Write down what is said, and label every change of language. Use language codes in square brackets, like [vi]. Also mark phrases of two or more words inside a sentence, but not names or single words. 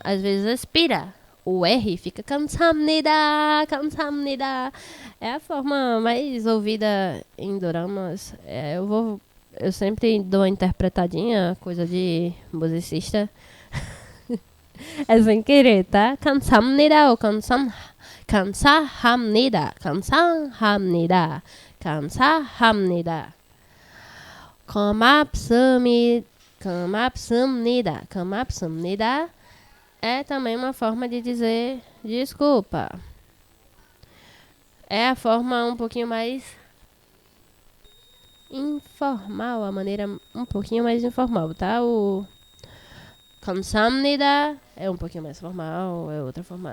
[pt] Às vezes expira. O R fica 감사합니다. [ko] 감사합니다. [pt] É a forma mais ouvida em doramas. Eu sempre dou uma interpretadinha, coisa de musicista. É sem querer, tá? [ko] 감사합니다 ou 감사합니다. 감사합니다. 감사합니다. 고맙습니다. 고맙습니다. [pt] É também uma forma de dizer desculpa. É a forma um pouquinho mais informal, a maneira um pouquinho mais informal, tá? O 감사합니다 é um pouquinho mais formal, é outra forma.